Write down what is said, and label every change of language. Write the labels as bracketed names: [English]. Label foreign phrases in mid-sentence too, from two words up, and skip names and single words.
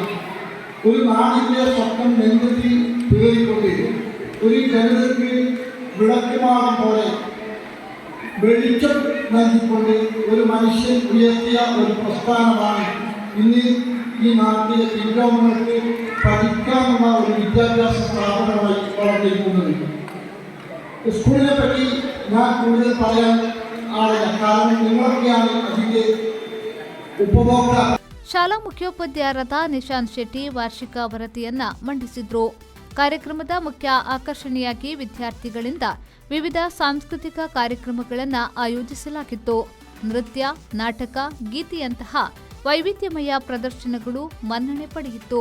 [Malayalam] ഒരു നാടിൻ്റെ സ്വപ്നം നെഞ്ചത്തിൽ പേറിക്കൊണ്ട് ഒരു ജനതയ്ക്ക് വിളക്കുമാടം പോലെ വെളിച്ചം നൽകിക്കൊണ്ട് ഒരു മനുഷ്യൻ ഉയർത്തിയ ഒരു പ്രസ്ഥാനമാണ് ഇന്ന് ഈ നാട്ടിലെ പിൻഗാമികൾക്ക് പഠിക്കാനുള്ള ഒരു വിദ്യാഭ്യാസ സ്ഥാപനമായി വളർന്നിരിക്കുന്നത്. സ്കൂളിനെ പറ്റി ഞാൻ കൂടുതൽ പറയാൻ ആളില്ല, കാരണം നിങ്ങളൊക്കെയാണ് അതിൻ്റെ ഉപഭോക്താക്കൾ. [Kannada] ಶಾಲಾ ಮುಖ್ಯೋಪಾಧ್ಯಾಯರಾದ ನಿಶಾಂತ್ ಶೆಟ್ಟಿ ವಾರ್ಷಿಕ ವರದಿಯನ್ನ ಮಂಡಿಸಿದ್ರು. ಕಾರ್ಯಕ್ರಮದ ಮುಖ್ಯ ಆಕರ್ಷಣೆಯಾಗಿ ವಿದ್ಯಾರ್ಥಿಗಳಿಂದ ವಿವಿಧ ಸಾಂಸ್ಕೃತಿಕ ಕಾರ್ಯಕ್ರಮಗಳನ್ನು ಆಯೋಜಿಸಲಾಗಿತ್ತು. ನೃತ್ಯ, ನಾಟಕ, ಗೀತೆಯಂತಹ ವೈವಿಧ್ಯಮಯ ಪ್ರದರ್ಶನಗಳು ಮನ್ನಣೆ ಪಡೆಯಿತು.